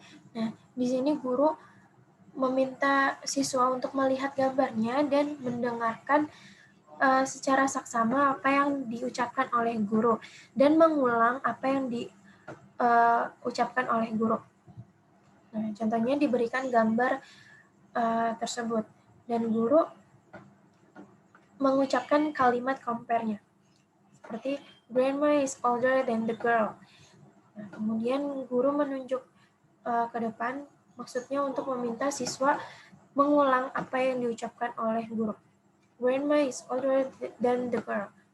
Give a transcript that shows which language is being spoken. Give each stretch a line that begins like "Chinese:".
Indonesian: Nah, di sini guru meminta siswa untuk melihat gambarnya dan mendengarkan secara saksama apa yang diucapkan oleh guru dan mengulang apa yang diucapkan oleh guru. Nah, contohnya diberikan gambar tersebut dan guru mengucapkan kalimat compare-nya. Seperti,
English: grandma is older than the girl.
Indonesian: Nah, kemudian guru menunjuk ke depan, maksudnya untuk meminta siswa mengulang apa yang diucapkan oleh guru.
English: Grandma is older than the girl.